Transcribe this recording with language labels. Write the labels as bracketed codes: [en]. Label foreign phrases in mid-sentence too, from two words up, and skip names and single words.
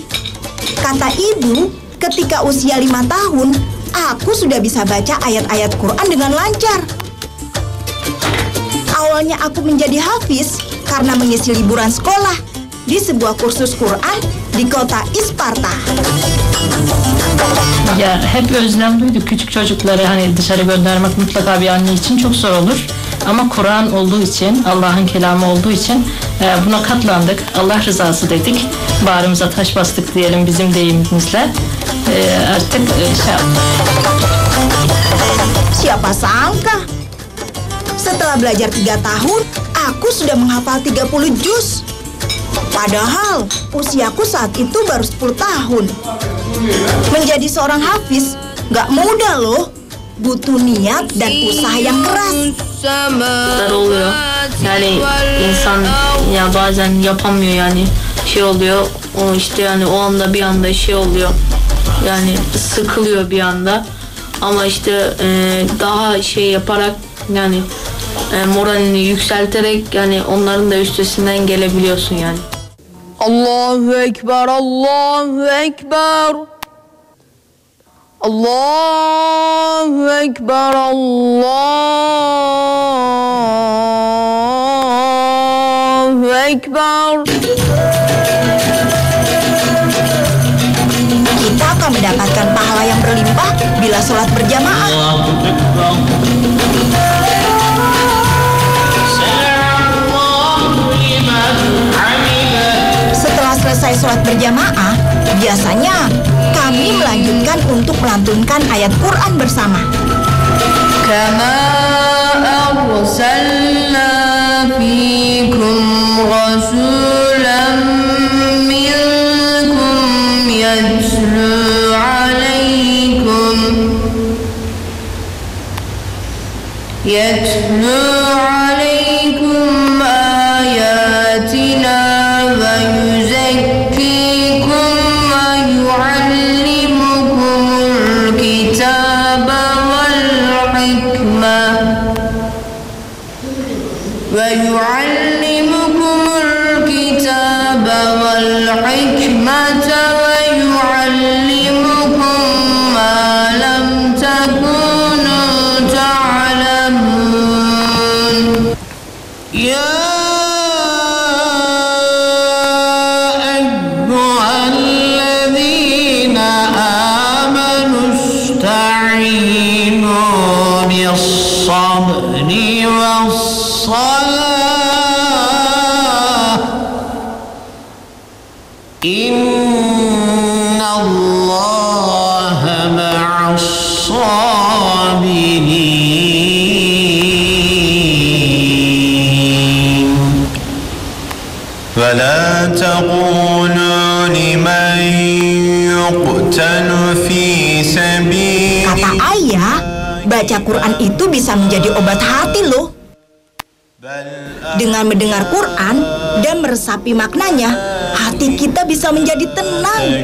[id] Kata ibu, ketika usia 5 tahun, aku sudah bisa baca ayat-ayat Quran dengan lancar. Awalnya aku menjadi hafiz karena mengisi liburan sekolah di sebuah kursus Quran di kota Isparta. [tr] Ya hep özlem duyduk küçük çocukları hani dışarı göndermek mutlaka bir anne için çok zor olur. Ama Kur'an olduğu için, Allah'ın kelamı olduğu için buna katlandık. Allah rızası dedik. Bağrımıza taş bastık diyelim bizim deyimimizle. Artık şey yaptık. [id] Siapa sangka? Setelah belajar 3 tahun, aku sudah menghafal 30 juz. Padahal usiaku saat itu baru 10 tahun. Menjadi seorang hafiz gak mudah loh. Butuh niat dan usaha yang keras. [tr] Oluyor. Yani insan ya bazen yapamıyor yani şey oluyor. O işte yani o anda bir anda şey oluyor. Yani sıkılıyor bir anda. Ama işte daha şey yaparak yani moralini yükselterek yani onların da üstesinden gelebiliyorsun yani. [ar] الله أكبر، الله أكبر. الله أكبر، الله أكبر. [id] Kita akan mendapatkan pahala yang berlimpah bila sholat berjamaah. Setelah selesai sholat berjamaah, biasanya kami melanjutkan untuk melantunkan ayat Quran bersama. [ar] كما أرسلنا فيكم رسولا منكم يتلو عليكم آياتنا و يزكيكم و يعلمكم الكتاب والحكمة و يعلمكم الكتاب والحكمة و يعلمكم ما لم تكونوا تعلمون. يا أيها الذين آمنوا استعينوا بالصبر والصلاة. إن الله مع الصابرين. ولا تقولوا لمن يقتل في سبيل [id] Kata ayah, baca Quran itu bisa menjadi obat hati loh. Dengan mendengar Quran dan meresapi maknanya, hati kita bisa menjadi tenang.